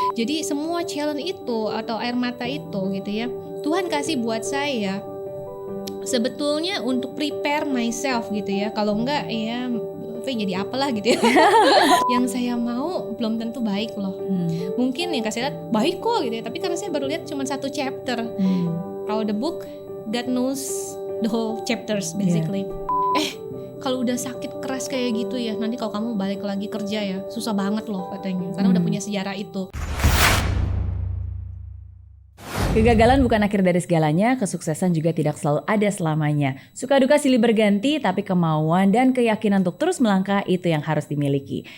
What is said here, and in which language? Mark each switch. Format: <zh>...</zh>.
<id>Jadi semua challenge itu atau air mata itu gitu ya, Tuhan kasih buat saya sebetulnya untuk</id> <en>prepare myself</en> <id>gitu ya. Kalau enggak ya jadi apalah gitu ya. Yang saya mau belum tentu baik loh. Mungkin yang kasih lihat baik kok gitu ya, tapi karena saya baru lihat cuma 1 chapter.</id> <en>Kalau the book, God knows the whole chapters basically.</en> <id>Kalau udah sakit keras kayak gitu ya, nanti kalau kamu balik lagi kerja ya susah banget loh katanya, karena udah punya sejarah itu. Kegagalan bukan akhir dari segalanya, kesuksesan juga tidak selalu ada selamanya. Suka duka silih berganti, tapi kemauan dan keyakinan untuk terus melangkah itu yang harus dimiliki.</id>